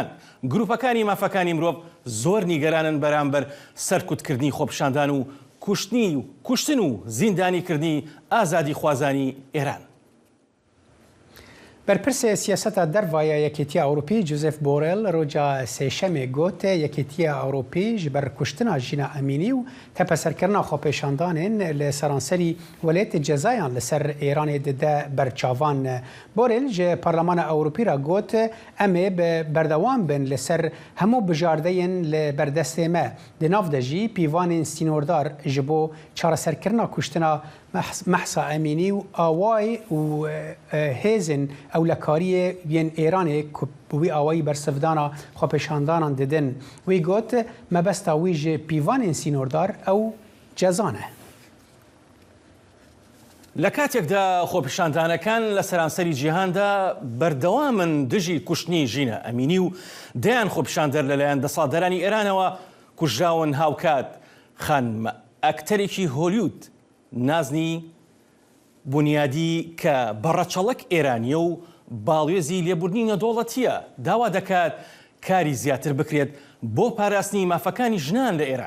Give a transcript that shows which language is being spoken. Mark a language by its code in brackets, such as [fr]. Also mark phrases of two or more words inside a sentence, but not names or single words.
[ckb] گروپەکانی مافەکانی مرۆڤ زۆر نیگەرانن بەرامبەر سەرکوتکردنی خۆپیشاندان و کوشتن و زیندانیکردنی ئازادی خوازانی ئێران. [ku] بەرپرسێ سیاسەتە دەرڤایە یەکێتیە ئەوروپی جوزف بۆرێل ڕۆژە سێشەمێ گوتێ یەکێتیە ئەوروپی ji ber kuştina jîna Emînî û tepesserkirina xwepêşandanên li seranserî welêtê cezayan li ser Îranê dide berçavan. Borêl ji Parlemana Ewropî re got em ê bi berdewam bin li ser hemû bijardeyên li berdestê me. Di nav de jî pîvanên stînordar ji bo çareserkirina kuştina Mahsa Emînî û awayê û hêzên ewlekariyê yên Îranê ku wî awayî bersivdana xwepêşandanan didin. Wî got mebesta wî ji pîvanên sînordar ew cezan e. [ckb] لە کاتێکدا خۆپیشاندانەکان لە سەرانسەری جیهاندا بەردەوامن دژی کوشتنی ژینە ئەمینی و دەیان خۆپیشاندەر لەلایەن دەسەڵاتدارانی ئێرانەوە کوژراون هاوکات خانمە ئەکتەرێکی هۆلیوود نازنی بنیادی کە بەڕەچەڵک ئێرانیە و باڵێزی لێبوردنی نەدۆڵەتیە داوا دەکات کاری زیاتر بکرێت بۆ پاراستنی مافەکانی ژنان لە ئێران.